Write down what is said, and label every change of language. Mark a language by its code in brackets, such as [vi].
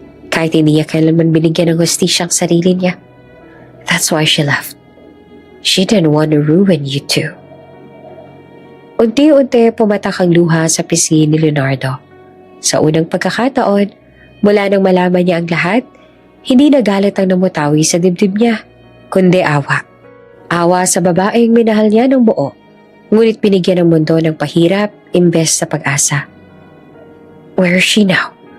[tl] Kahit hindi niya kailanman binigyan ng hustisya ang sarili niya. [en] That's why she left. She didn't want to ruin you too. [tl] Unti-unti pumatak ang luha sa pisngi ni Leonardo. Sa unang pagkakataon, mula nang malaman niya ang lahat, hindi nagalit ang namutawi sa dibdib niya, kundi awa. Awa sa babaeng minahal niya ng buo, ngunit binigyan ng mundo ng pahirap imbes sa pag-asa. [en] Where is she now?